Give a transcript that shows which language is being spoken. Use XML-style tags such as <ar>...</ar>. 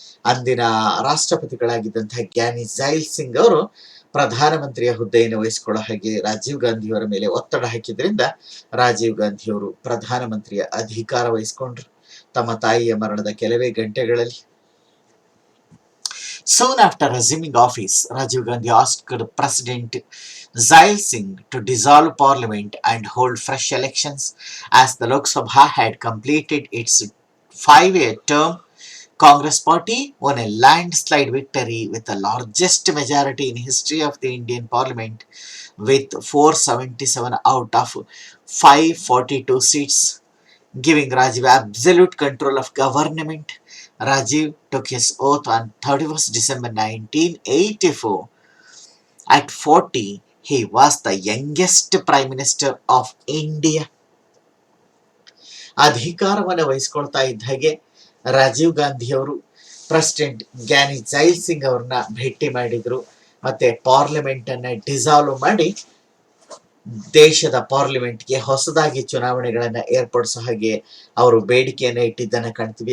<kn>ಅಂದಿನ ರಾಷ್ಟ್ರಪತಿಗಳಾಗಿದ್ದಂತಹ ಜ್ಞಾನಿ ಜೈಲ್ ಸಿಂಗ್ ಅವರು ಪ್ರಧಾನಮಂತ್ರಿಯ ಹುದ್ದೆಯನ್ನು ವಹಿಸಿಕೊಳ್ಳೋ ಹಾಗೆ ರಾಜೀವ್ ಗಾಂಧಿಯವರ ಮೇಲೆ ಒತ್ತಡ ಹಾಕಿದ್ರಿಂದ ರಾಜೀವ್ ಗಾಂಧಿಯವರು ಪ್ರಧಾನಮಂತ್ರಿಯ ಅಧಿಕಾರ ವಹಿಸಿಕೊಂಡ್ರು ತಮ್ಮ ತಾಯಿಯ ಮರಣದ ಕೆಲವೇ ಗಂಟೆಗಳಲ್ಲಿ.</kn> <en>Soon after assuming office, Rajiv Gandhi asked President Zail Singh to dissolve parliament and hold fresh elections, as the Lok Sabha had completed its 5-year term. Congress party won a landslide victory with the largest majority in history of the Indian Parliament with 477 out of 542 seats, giving Rajiv absolute control of government. Rajiv took his oath on 31st December 1984. At 40, he was the youngest Prime Minister of India.</en> <kn>ಅಧಿಕಾರವನ್ನು ವಹಿಸ್ಕೊಳ್ತಾ ಇದ್ದ ಹಾಗೆ ರಾಜೀವ್ ಗಾಂಧಿಯವರು president Giani jail Singh ಅವ್ರನ್ನ ಭೇಟಿ ಮಾಡಿದ್ರು. ಮತ್ತೆ parliament ಅನ್ನ dissolve ಮಾಡಿ ದೇಶದ ಪಾರ್ಲಿಮೆಂಟ್ಗೆ ಹೊಸದಾಗಿ ಚುನಾವಣೆಗಳನ್ನ ಏರ್ಪಡಿಸೋ ಹಾಗೆ ಅವರು ಬೇಡಿಕೆಯನ್ನ ಇಟ್ಟಿದ್ದನ್ನ ಕಾಣ್ತೀವಿ.</kn>